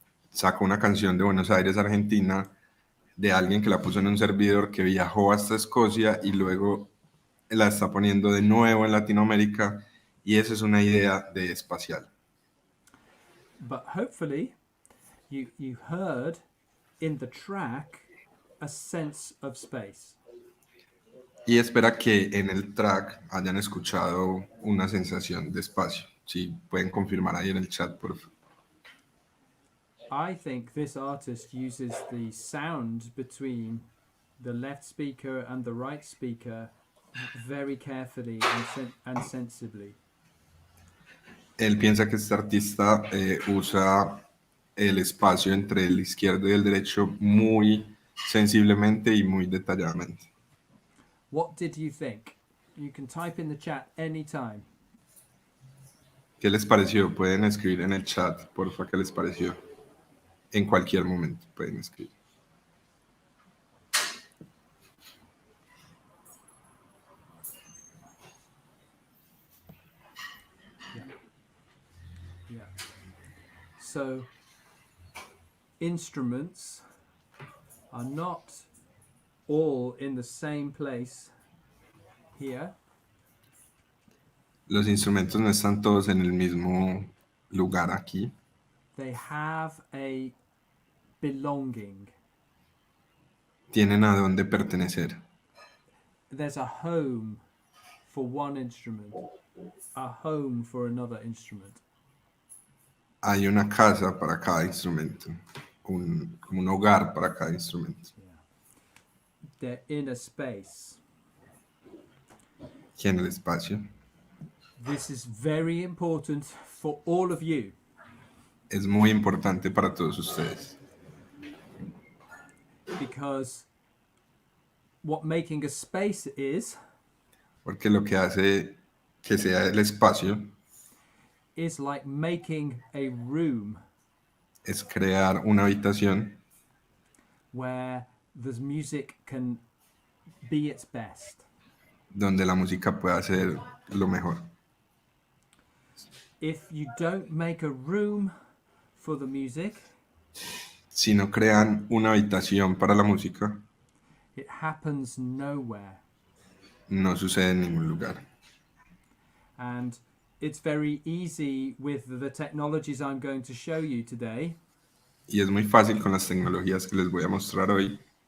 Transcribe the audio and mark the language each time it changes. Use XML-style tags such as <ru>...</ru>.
<es>Sacó una canción de Buenos Aires, Argentina, de alguien que la puso en un servidor que viajó hasta Escocia y luego la está poniendo de nuevo en Latinoamérica, y esa es una idea de espacial.</es> <en>But hopefully you heard in the track a sense of space.</en> <es>Y espera que en el track hayan escuchado una sensación de espacio. Si pueden confirmar ahí en el chat, por favor.</es> <en>I think this artist uses the sound between the left speaker and the right speaker very carefully and sensibly.</en> <es>Él piensa que este artista usa el espacio entre el izquierdo y el derecho muy sensiblemente y muy detalladamente.</es> <en>What did you think? You can type in the chat anytime.</en> <es>¿Qué les pareció? Pueden escribir en el chat, porfa, ¿qué les pareció? En cualquier momento pueden escribir. Yeah.</es> <en>So, instruments are not all in the same place here.</en> <es>Los instrumentos no están todos en el mismo lugar aquí.</es> <en>They have a belonging.</en> <es>Tienen a dónde pertenecer.</es> <en>There's a home for one instrument, a home for another instrument.</en> <es>Hay una casa para cada instrumento, como un hogar para cada instrumento.</es> <en>They're in a space.</en> <es>Y en el espacio.</es> <en>This is very important for all of you.</en> <es>Es muy importante para todos ustedes.</es> <en>Because what making a space is</en> <es>Porque lo que hace que sea el espacio</es> <en>like making a room</en> <es>es crear una habitación</es> <en>where the music can be its best.</en> <es>donde la música pueda ser lo mejor.</es> <en>If you don't make a room for the music,</en> <es>Si no crean una habitación para la música,</es> <en>it happens nowhere.</en> <es>no sucede en ningún lugar.</es> <en>And it's very easy with the technologies I'm going to show you today</en> <es>Y es muy fácil con las tecnologías que les voy a mostrar hoy</es>